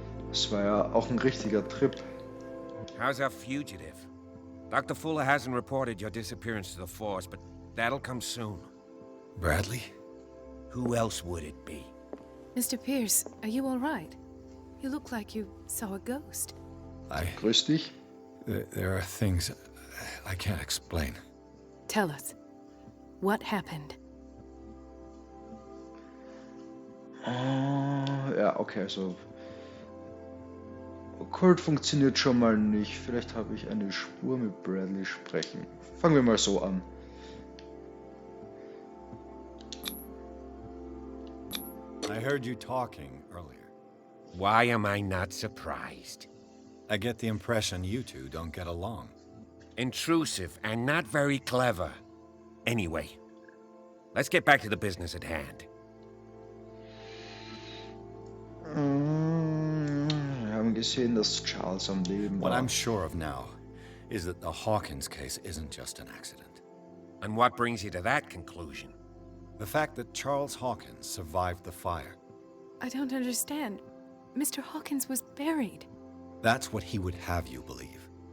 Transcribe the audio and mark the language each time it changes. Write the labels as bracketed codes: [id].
[de] Das war ja auch ein richtiger Trip. [en] How's our fugitive? Dr. Fuller hasn't reported your disappearance to the force, but that'll come soon. Bradley? Who else would it be? Mr. Pierce, are you all right? You look like you saw a ghost. [de] Grüß dich. [en] There are things I can't explain. Tell us. What happened? [de] Ja, okay, also Okkult funktioniert schon mal nicht. Vielleicht habe ich eine Spur mit Bradley sprechen. Fangen wir mal so an. [en] I heard you talking earlier. Why am I not surprised? I get the impression you two don't get along. Intrusive and not very clever. Anyway, let's get back to the business at hand. [de] Wir haben gesehen, dass Charles am Leben [en] What [de] war. [en] I'm sure of now is that the Hawkins case isn't just an accident. And what brings you to that conclusion? The fact that Charles Hawkins survived the fire. I don't understand. Mr. Hawkins was buried. That's what he would have you believe.